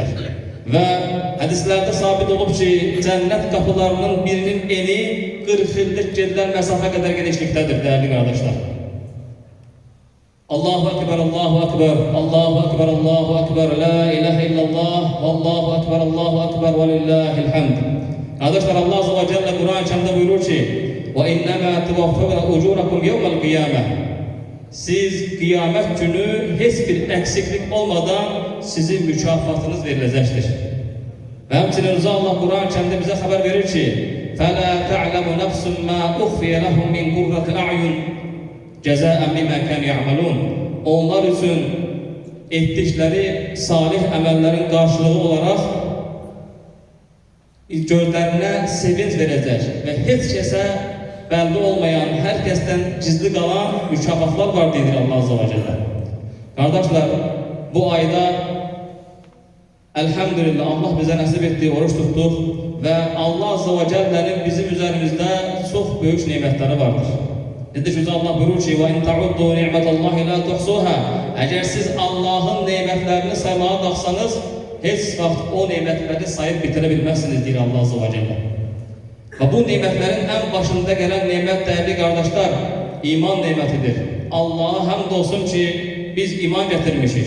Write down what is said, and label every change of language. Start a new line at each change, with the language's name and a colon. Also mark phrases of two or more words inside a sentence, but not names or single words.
Turkish: Ve hadislerde sabit olup ki cennet kapılarının birinin eni 40 yıllık gedilen mesafe kadar genişliktedir değerli kardeşler.
Arabic: الله أكبر، الله أكبر، الله أكبر، الله أكبر، لا إله إلا الله، الله أكبر، الله أكبر، ولله الحمد.
Turkish: Kardeşler Allah
Arabic: عز وجل
Turkish: Kur'an-ı Kerim'de buyurur ki
Arabic: وَاِنَّمَا تُوَفَّوْنَ اُجُورَكُمْ يَوْمَ الْقِيَامَةِ
Turkish: Siz kıyamet günü hiçbir eksiklik olmadan sizin mükafatınız verilecektir. Ve hemçinin Allah Kur'an-ı Kerim'de bize haber verir ki
Arabic: فَلَا تَعْلَمُ نَفْسٌ مَا اُخْفِيَ لَهُمْ مِنْ قُرَّةِ الْاَعْيُنِ جَزَاءً بِمَا كَانُوا يَعْمَلُونَ
Turkish: Onlar için ettikleri salih emellerin karşılığı olarak gözlerine sevinç verecek ve hiç kese belli olmayan, herkesten gizli kalan mükafatlar var dedi Allah
Arabic: عز وجل.
Turkish: Kardeşler, bu ayda elhamdülillah Allah bize nasip ettiği oruç tuttuk ve Allah
Arabic: عز وجل'nin
Turkish: bizim üzerimizde çok büyük nimetleri vardır. Dedi ki Allah buyurur ki
Arabic: وَاِنْ تَعُدُّوا نِعْمَةَ اللّٰهِ لَا تُحْصُوهَا
Turkish: Eğer siz Allah'ın nimetlerini saymaya kalksanız hiç vakit o nimetleri sayıp bitirebilmezsiniz diyor Allah
Arabic: عز وجل.
Turkish: Ve bu nimetlerin en başında gelen nimet değerli kardeşler iman nimetidir. Allah'a hamdolsun ki biz iman getirmişiz.